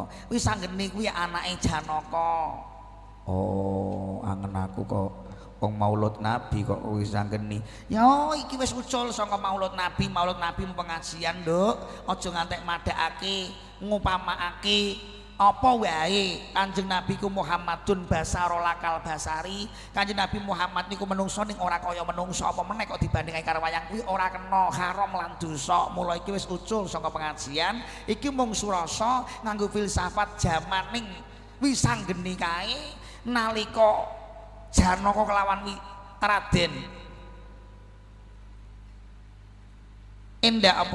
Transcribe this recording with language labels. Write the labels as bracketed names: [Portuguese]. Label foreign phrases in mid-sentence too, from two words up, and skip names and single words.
[Javanese] Wisanggeni kuwi anake Janaka. Oh, angen aku kok wong Maulud Nabi kok Wisanggeni. Ya iki wis ucul saka Maulud Nabi pengajian, Nduk. Aja ngantek madhakake, ngupamakake apa wae. Kanjeng Nabi ku [Arabic] محمد بشر لا كالبشر. [Javanese] Kanjeng Nabi Muhammad niku menungso ning ora kaya menungso apa meneh kok dibandingake karo wayang kuwi ora kena haram lan dosa. Mula iki wis ucul saka pengajian. Iki mung surasa nganggo filsafat jamaning Wisanggeni kae nalika Janaka kelawan Raden Endah